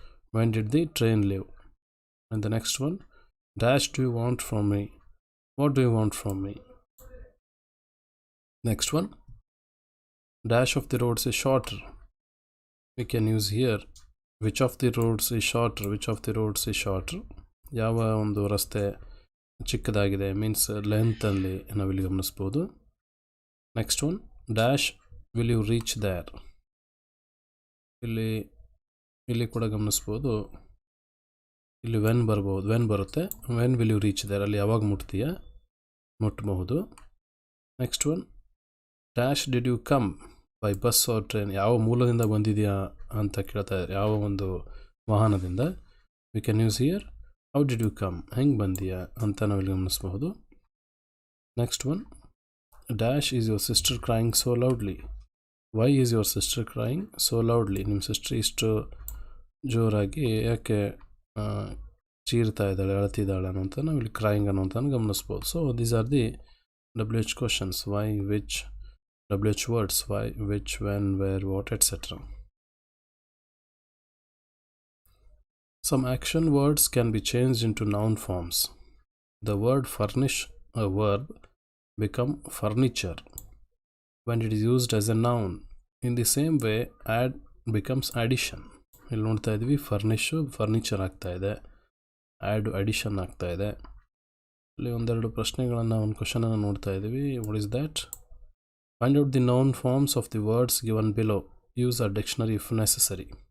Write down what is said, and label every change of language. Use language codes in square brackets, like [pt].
[en] When did the train leave? And the next one, dash do you want from me? What do you want from me? Next one, dash of the roads is shorter. We can use here which of the roads is shorter, which of the roads is shorter. [kn] ಯಾವ ಒಂದು ರಸ್ತೆ ಚಿಕ್ಕದಾಗಿದೆ means ಲೆಂತಲ್ಲಿ ನಾವಿಲ್ಲಿ ಗಮನಿಸ್ಬೋದು. [en] Next one, dash will you reach there. [kn] ಇಲ್ಲಿ ಕೂಡ ಗಮನಿಸ್ಬೋದು, ಇಲ್ಲಿ ವೆನ್ ಬರ್ಬೋದು, ವೆನ್ ಬರುತ್ತೆ. [en] when will you reach there, [kn] ಅಲ್ಲಿ ಯಾವಾಗ ಮುಟ್ಟಬಹುದು. [en] Next one, dash did you come by bus or train. [kn] ಯಾವ ಮೂಲದಿಂದ ಬಂದಿದೆಯಾ ಅಂತ ಕೇಳ್ತಾ ಇದ್ದಾರೆ, ಯಾವ ಒಂದು ವಾಹನದಿಂದ. [en] we can use here how did you come, [kn] ಹೆಂಗೆ ಬಂದಿಯಾ ಅಂತ ನಾವಿಲ್ಲಿ ಗಮನಿಸಬಹುದು. [en] Next one, dash is your sister crying so loudly. Why is your sister crying so loudly. [kn] ನಿಮ್ಮ ಸಿಸ್ಟರ್ ಇಷ್ಟು ಜೋರಾಗಿ ಯಾಕೆ ಚೀರ್ತಾ ಇದ್ದಾಳೆ, ಅಳ್ತಿದ್ದಾಳೆ ಅನ್ನೋಂಥ ನಾವಿಲ್ಲಿ ಕ್ರೈಯಿಂಗ್ ಅನ್ನೋಂಥ ಗಮನಿಸ್ಬೋದು. [en] So these are the WH questions. Why, which, WH words. Why, which, when, where, what, etc. Some action words can be changed into noun forms. The word furnish, a verb, become furniture when it is used as a noun. In the same way, add becomes addition. [kn] ಇಲ್ಲಿ ನೋಡ್ತಾ ಇದ್ವಿ, ಫರ್ನಿಶು furniture ಆಗ್ತಾ ಇದೆ, add addition ಆಗ್ತಾ ಇದೆ. ಇಲ್ಲಿ ಒಂದೆರಡು ಪ್ರಶ್ನೆಗಳನ್ನು, ಒಂದು ಕ್ವಶನನ್ನು ನೋಡ್ತಾ ಇದ್ದೀವಿ. [en] What is that? Find out the noun forms of the words given below. Use a dictionary if necessary.